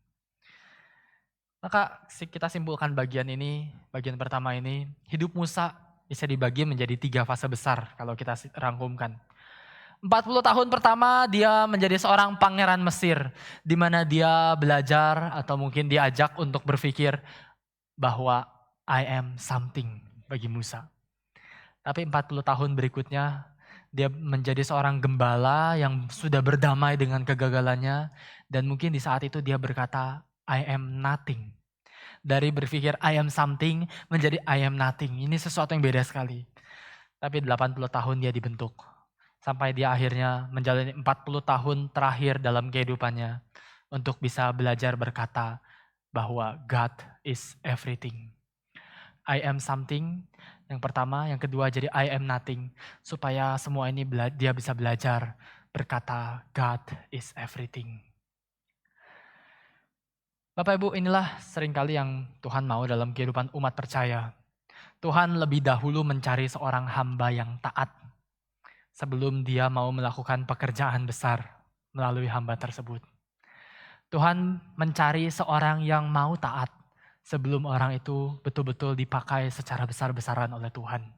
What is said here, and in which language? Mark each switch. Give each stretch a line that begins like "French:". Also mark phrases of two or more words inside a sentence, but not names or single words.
Indonesian: Maka kita simpulkan bagian ini, bagian pertama ini, hidup Musa bisa dibagi menjadi 3 fase besar kalau kita rangkumkan. 40 tahun pertama dia menjadi seorang pangeran Mesir, di mana dia belajar atau mungkin diajak untuk berpikir bahwa
English: I am something
Indonesian: bagi Musa. Tapi 40 tahun berikutnya dia menjadi seorang gembala yang sudah berdamai dengan kegagalannya dan mungkin di saat itu dia berkata
English: I am nothing.
Indonesian: Dari berpikir
English: I am something
Indonesian: menjadi
English: I am nothing.
Indonesian: Ini sesuatu yang beda sekali. Tapi 80 tahun dia dibentuk. Sampai dia akhirnya menjalani 40 tahun terakhir dalam kehidupannya untuk bisa belajar berkata bahwa
English: God is everything. I am something
Indonesian: yang pertama, yang kedua jadi
English: I am nothing.
Indonesian: Supaya semua ini dia bisa belajar berkata
English: God is everything.
Indonesian: Bapak Ibu, inilah seringkali yang Tuhan mau dalam kehidupan umat percaya. Tuhan lebih dahulu mencari seorang hamba yang taat sebelum dia mau melakukan pekerjaan besar melalui hamba tersebut. Tuhan mencari seorang yang mau taat sebelum orang itu betul-betul dipakai secara besar-besaran oleh Tuhan.